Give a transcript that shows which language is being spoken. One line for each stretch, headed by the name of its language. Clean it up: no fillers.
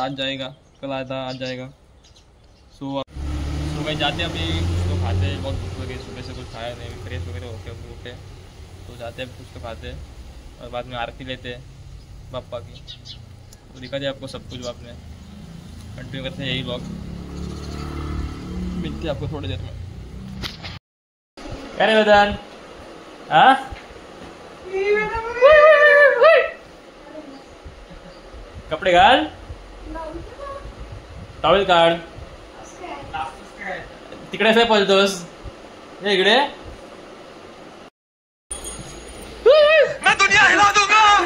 Hindi: आज जाएगा, कल आया था, आज जाएगा। सो भाई जाते हैं अभी, कुछ तो खाते हैं, बहुत भूख लगी, सुबह से कुछ खाया नहीं, फ्रेश वगैरह होके उठे तो जाते हैं, कुछ तो खाते हैं और बाद में आरती लेते हैं बापा की। तो दिखा दिया आपको सब कुछ, बाद में कंटिन्यू करते हैं यही ब्लॉग। मिलते हैं आपको थोड़ी देर में। क्या रे वेदांत?
Marathi: हाँ कपडे घाल, टॉवेल काढ, तिकडे काय पळतोस? इकडे
Hindi: मैं दुनिया हिला दूंगा।